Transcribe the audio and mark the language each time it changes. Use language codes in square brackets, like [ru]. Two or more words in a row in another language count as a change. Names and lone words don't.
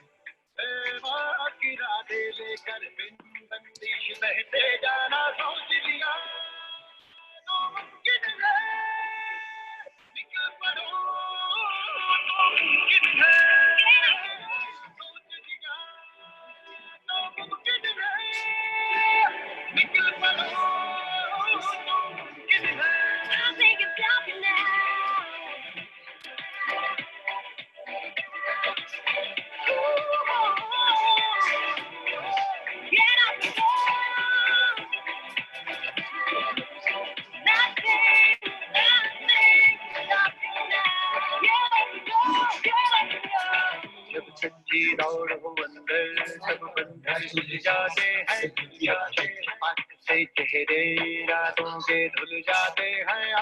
[hi] किराने लेकर बिन बंदिश बहते जाना, सोच लिया तो मुमकिन है, निकल पड़ो तो मुमकिन है, सोच लिया तो मुमकिन है, निकल पड़ो तो मुमकिन है। [en] I'll make it happen now. Get up, go. Nothing stop you now. Get up, go, get up, go. [hi] जब सच्ची दौड़ हो अंदर, सब बंधन सुझ जाते हैं, दुनिया के हाथ से चेहरे रातों के धुल जाते हैं।